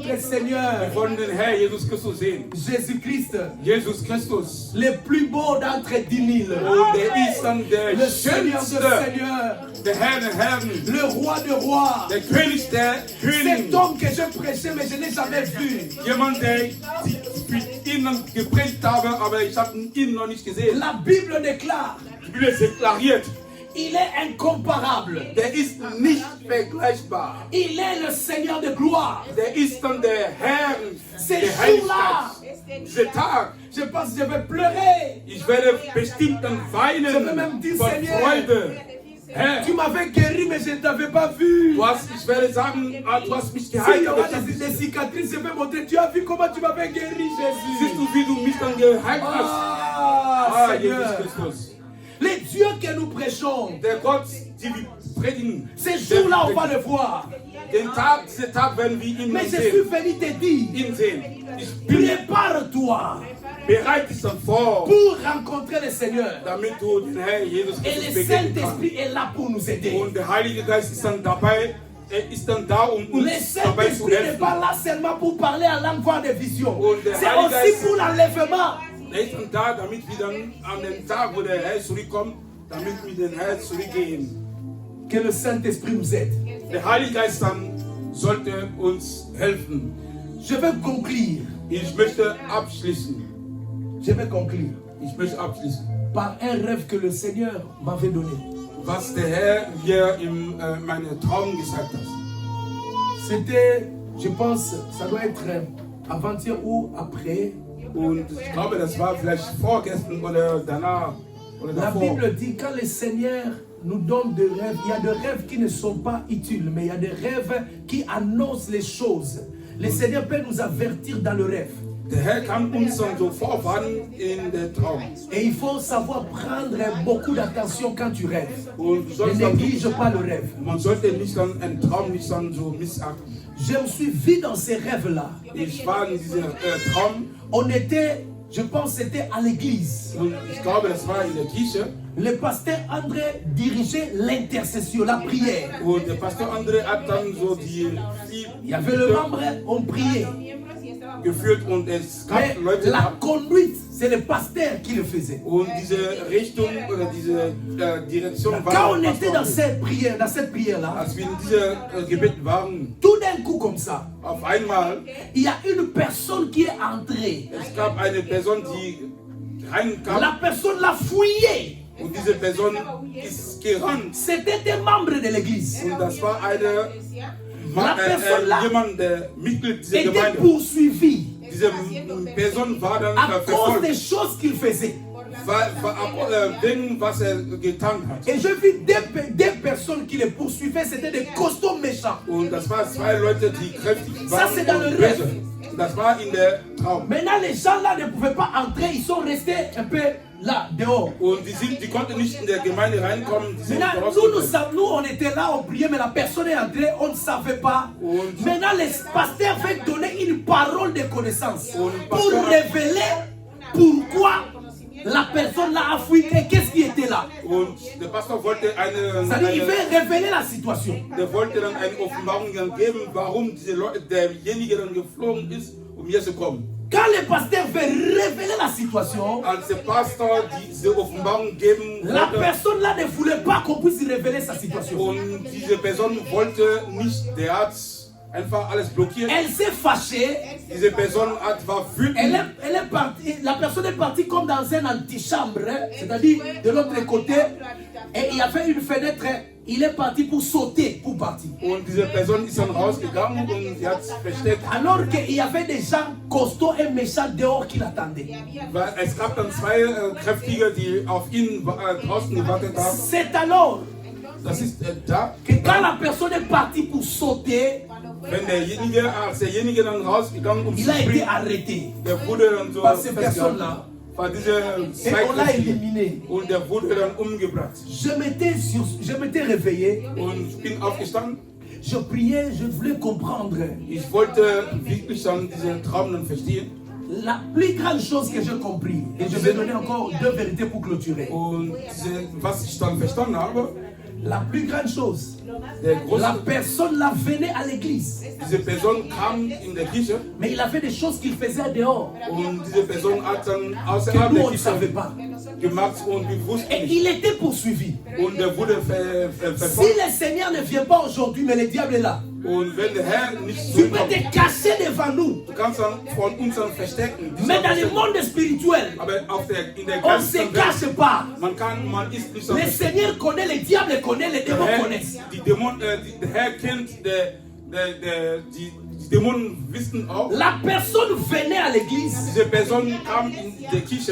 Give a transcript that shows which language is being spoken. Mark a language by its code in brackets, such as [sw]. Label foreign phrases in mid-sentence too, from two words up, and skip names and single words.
[de] Wir [fr] Seigneur, [de] wollen den Herr Jesus Christus sehen. [fr] Jésus-Christ, [de] Jesus Christus. [fr] le plus beau d'entre 10 000. [de] Und der ist dann der [fr] Le Seigneur des [de] schönste, [fr] Seigneurs, [de] der Herr der Herren, [fr] le roi des rois. [de] der König der [fr] Cet [de] Könige. [fr] homme que je prêchais, mais je n'ai jamais vu. [de] Jemand, der für ihn gepredigt habe, aber ich habe ihn noch nicht gesehen. [fr] La Bible déclare, [de] Die Bibel deklariert, [fr] il est incomparable. [de] der ist nicht vergleichbar. [fr] Il est le Seigneur de gloire. [de] Der ist dann der Herr [fr] C'est [de] der [fr] jour-là, [de] Heiligkeit. Dieser Tag, [fr] je pense que je vais pleurer. [de] Ich werde bestimmt dann [fr] Je vais [de] weinen [fr] même dire, [de] vor [fr] Seigneur, [de] Freude. Herr, [fr] tu m'avais guéri, mais je ne t'avais pas vu. [de] ich werde sagen, du hast mich [fr] S'il y [de] geheilt, [fr] aura [de] aber ich hab [fr] des cicatrices, je vais montrer. Tu as vu comment tu m'avais guéri, [de] siehst [fr] Jésus. [de] du, wie du mich dann geheilt hast? Ah, Jesus [fr] Seigneur. [de] Christus. [fr] Les dieux que nous prêchons, [de] Der Gott, die wir predigen, [fr] ces jours-là, on va le voir. [de] diesen Tag werden wir ihn [fr] Mais je suis [de] sehen. [fr] venu te dire, [de] Ihn sehen. Ich bin [fr] prépare-toi [de] bereit, dich dann vor, [fr] pour rencontrer le Seigneur. [de] damit du den Herr Jesus [fr] Et [de] Christus [fr] le [de] begegnen kannst. [fr] Saint-Esprit est là pour nous aider. [de] Und der Heilige Geist ist dann dabei, er ist dann da, um [fr] Le [de] uns dabei zu [fr] Saint-Esprit n'est [de] helfen. [fr] pas là seulement pour parler en langue, voir des visions. [de] Und der [fr] C'est [de] Heilige [fr] aussi [de] Geist- [fr] pour l'enlèvement. [de] Er ist dann da, damit wir dann an den Tag, wo der Herr zurückkommt, damit wir den Herrn zurückgehen. [fr] Que le Saint-Esprit nous aide. [de] Der Heilige Geist dann sollte uns helfen. [fr] Je vais conclure. [de] Ich möchte abschließen. [fr] Je vais conclure [de] Ich möchte abschließen. [fr] par un rêve que le Seigneur m'avait donné. [de] Was der Herr mir in meinem Traum gesagt hat. [fr] C'était, je pense, ça doit être avant-hier ou après. [de] Und ich glaube, das war vielleicht vorgestern oder danach oder [fr] La [de] davor. [fr] Bible dit quand le Seigneur nous donne des rêves, il y a des rêves qui ne sont pas utiles, mais il y a des rêves qui annoncent les choses. Le Seigneur peut nous avertir dans le rêve. [de] Der Herr kann uns dann so vorwarnen in der Traum. [fr] Et il faut savoir prendre beaucoup d'attention quand tu rêves. [de] Und du [fr] Ne [de] sollst dann, [fr] néglige pas le rêve. [de] man sollte nicht dann einen Traum nicht dann so missachten. [fr] Je me suis vu dans ces rêves-là. [de] Ich war in diesem Traum [fr] On était, je pense, c'était à l'église. [de] und ich glaube, das war in der Kirche. [fr] Le pasteur André dirigeait l'intercession, la prière. [de] Und der Pastor André hat dann so die [fr] Il y avait le membre, on priait. [de] geführt und es gab [fr] Mais [de] Leute [fr] la [de] da. [fr] conduite, c'est le pasteur qui le faisait. [de] Und diese Richtung oder diese Direktion war [fr] Quand on [de] der [fr] était [de] Pastor [fr] dans [de] André. [fr] cette prière-là, [de] Als wir in dieser Gebet waren, [fr] tout d'un coup comme ça, [de] auf einmal, [fr] il y a une personne qui est entrée. [de] es gab eine Person, die reinkam [fr] La personne l'a fouillé. [de] und diese Person ist gerannt. [fr] C'était un membre de l'église. [de] Und das war eine, [fr] La personne là [de] jemand, der Mitglied dieser [fr] était [de] Gemeinde. [fr] poursuivi [de] Diese Person war dann [fr] à cause des [de] verfolgt, [fr] choses qu'il faisait. [de] wegen was getan hat. [fr] Et je vis deux personnes qui le poursuivaient, c'était des costauds méchants. [de] Und das waren zwei Leute, die kräftig waren [fr] c'est dans le [de] und [fr] rêve. [de] böse. Das war in der Traum. [fr] Maintenant, les gens là ne pouvaient pas entrer, ils sont restés un peu là, dehors. [de] Und die konnten nicht in der Gemeinde reinkommen. Die sind [fr] Maintenant, [de] rausgekommen. [fr] nous, on était là, on priait, mais la personne est entrée, on ne savait pas. [de] Und- [fr] Maintenant, le pasteur veut donner une parole de connaissance [de] Und [fr] pour [de] pasteur- [fr] révéler pourquoi la personne là a fui et qu'est-ce qui était là. [de] Und der Pastor wollte [fr] C'est-à-dire, il veut révéler la situation. [de] der wollte dann eine Offenbarung dann geben, warum derjenige dann geflogen ist, um hier zu kommen. [fr] Quand le pasteur veut révéler la situation, [de] Als der Pastor diese Offenbarung geben [fr] la [de] wollte, [fr] personne là ne voulait pas qu'on puisse révéler sa situation. [de] und diese Person wollte nicht, der hat einfach alles blockiert. [fr] Elle s'est fâchée. [de] Diese Person war wütend. [fr] Elle est partie, la personne est partie comme dans un antichambre, hein, c'est-à-dire de l'autre côté, et il y avait une fenêtre, il est parti pour sauter, pour partir. [de] Und diese Person ist dann rausgegangen und sie hat sich versteckt. [fr] Alors qu'il y avait des gens costauds et méchants dehors qui l'attendaient. [de] Weil es gab dann zwei Kräftige, die auf ihn draußen gewartet haben. [fr] C'est alors [de] Das ist da, [fr] que quand la personne est partie pour sauter, [de] wenn derjenige dann rausgegangen um zu [fr] il a été [de] springen, [fr] arrêté [de] der wurde dann so [fr] par ces [de] festgehalten. [fr] personnes-là [de] War diese [fr] et [de] zwei [fr] on l'a [de] Kräftige. [fr] éliminé. [de] Und der wurde dann umgebracht. [fr] Je m'étais réveillé, [de] Und ich bin aufgestanden. [fr] je priais, je voulais comprendre. [de] Ich wollte wirklich dann diesen Traum dann verstehen. [fr] La plus grande chose que j'ai compris, et je vais donner encore deux vérités pour clôturer. [de] Und was ich dann verstanden habe, [fr] La plus grande chose, [de] der [fr] la [de] große, [fr] personne là venait à l'église, [de] diese Person kam in der Kirche [fr] mais il avait des choses qu'il faisait dehors [de] und diese Person hat dann [fr] que [de] außerhalb [fr] nous [de] der [fr] on ne savait [de] Kirche [fr] pas. [de] gemacht und wir wussten [fr] Et [de] nicht. [fr] il était poursuivi. [de] Und er wurde [fr] Si [de] verfolgt. [fr] le Seigneur ne vient pas aujourd'hui, mais le diable est là, [de] Und wenn der Herr nicht [fr] tu peux [de] zurückkommt, [fr] te cacher devant nous. [de] du kannst dann von uns dann verstecken. [fr] Mais dans le monde spirituel, [de] Aber in der [fr] on ne se [de] ganzen [fr] cache [de] Welt, [fr] pas. [de] man ist nicht so [fr] Le [de] versteckt. [fr] Seigneur connaît, le diable connaît, les démons [de] Der [fr] connaissent. [de] Herr, der Herr kennt die Die Dämonen wissen auch, [fr] la personne venait à l'église [de] diese Person kam in die Kirche,